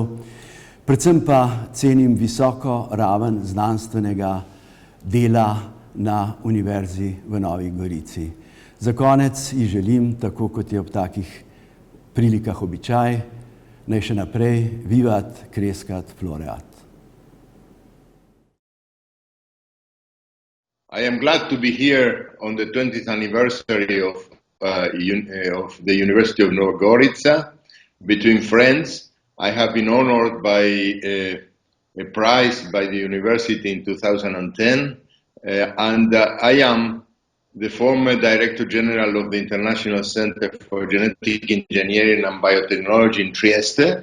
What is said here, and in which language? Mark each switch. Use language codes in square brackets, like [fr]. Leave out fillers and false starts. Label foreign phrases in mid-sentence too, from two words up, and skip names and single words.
[sl] Predvsem pa cenim visoko raven znanstvenega dela na Univerzi v Novi Gorici. Za konec ji želim, tako kot je ob takih prilikah običaj, naj še naprej [la] vivat, crescat, floreat. [en] I am glad to be here on the 20th anniversary of the University of Nova Gorica. Between friends, I have been honored by a prize by the university in 2010, and I am the former Director General of the International Center for Genetic Engineering and Biotechnology in Trieste.